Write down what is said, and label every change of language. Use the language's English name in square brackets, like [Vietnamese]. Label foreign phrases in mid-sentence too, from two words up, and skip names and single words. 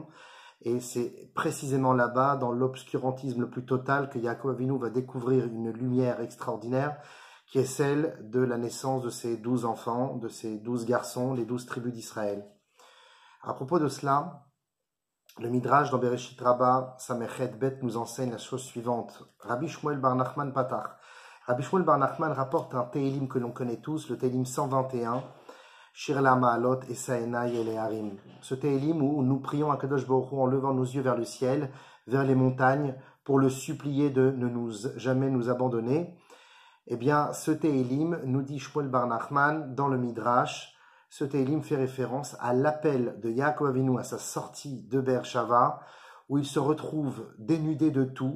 [French] Et c'est précisément là-bas, dans l'obscurantisme le plus total, que Yaakov Avinu va découvrir une lumière extraordinaire, qui est celle de la naissance de ces 12 enfants, de ces 12 garçons, les 12 tribus d'Israël. À propos de cela, le Midrash dans Bereshit Rabbah, [Hebrew] סמך בית, [French] nous enseigne la chose suivante. Rabbi Shmuel Bar Nachman Patach. Rabbi Shmuel Bar Nachman rapporte un Tehillim que l'on connaît tous, le Tehillim 121, [Hebrew] שיר למעלות אשא עיני אל ההרים. [French] Ce Tehillim où nous prions à [Hebrew] קדוש ברוך הוא [French] en levant nos yeux vers le ciel, vers les montagnes, pour le supplier de ne jamais nous abandonner. Eh bien, ce Tehillim, nous dit Shmuel Bar Nachman dans le Midrash, ce Tehillim fait référence à l'appel de Yaakov Avinu à sa sortie de Beersheva, où il se retrouve dénudé de tout.